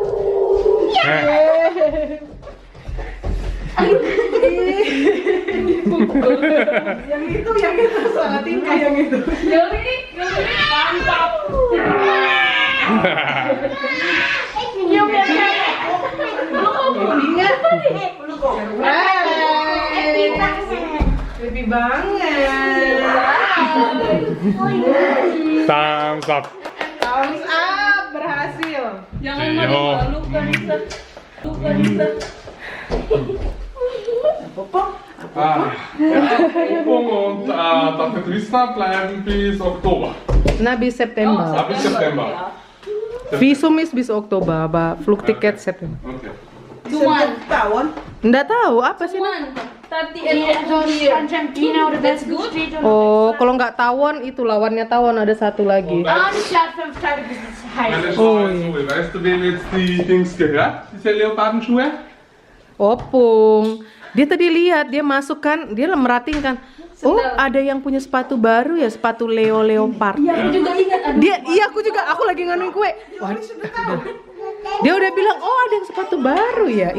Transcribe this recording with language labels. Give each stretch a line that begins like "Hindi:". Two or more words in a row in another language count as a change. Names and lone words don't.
Indonesian: Yang itu salah tingkah yang itu. Yang ini mantap. Happy banget.
English: Thumbs up. Thumbs up,
Indonesian: berhasil. Jangan Yo. lupa Nisa. Lupa Nisa.
German: Opung und Tante Trista bleiben bis Oktober. Na, bis September. Bis September. Visum ist bis Oktober, aber Flugticket September. Okay.
Indonesian: Cuman. Nggak tahu apa sih? Cuman. Tati Argentina oder that's good. Oh, kalau nggak tawon itu lawannya tawon ada satu lagi.
German: Die fährt 5 Tage bis es heiß. Meine Oh, Schuhe. Weißt du, wem jetzt die Dings gehört? Diese Leopardenschuhe?
Indonesian: Opung. Dia tadi lihat, dia masuk kan, dia merhatiin kan. Oh, ada yang punya sepatu baru ya, sepatu Leo Leopard. Iya, aku juga ingat. Iya aku juga, aku lagi nganuin kue. Wah, dia udah bilang, oh ada yang sepatu baru ya.